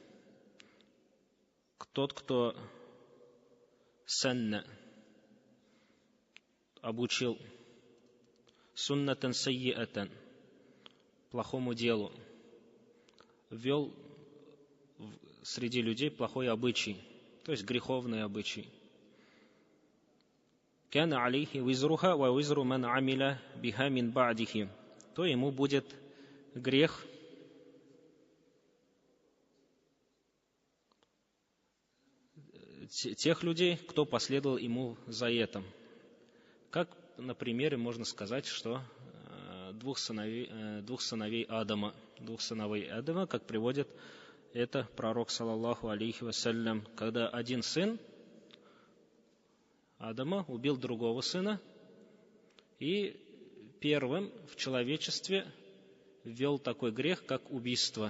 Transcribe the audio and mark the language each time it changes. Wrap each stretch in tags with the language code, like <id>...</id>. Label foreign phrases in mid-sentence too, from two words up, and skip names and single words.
<ru>Тот, кто санна, обучил,</ru> <ar>سنة سيئة,</ar> <ru>плохому делу, ввел среди людей плохой обычай, то есть греховный обычай.</ru> <ar>«كان عليه وزرها ووزر من عمل بها من بعده»,</ar> <ru>то ему будет грех тех людей, кто последовал ему за этим. Как на примере можно сказать, что двух сыновей Адама, как приводит это пророк,</ru> <ar>صلى الله عليه وسلم,</ar> <ru>когда один сын Адама убил другого сына и первым в человечестве ввел такой грех, как убийство.</ru>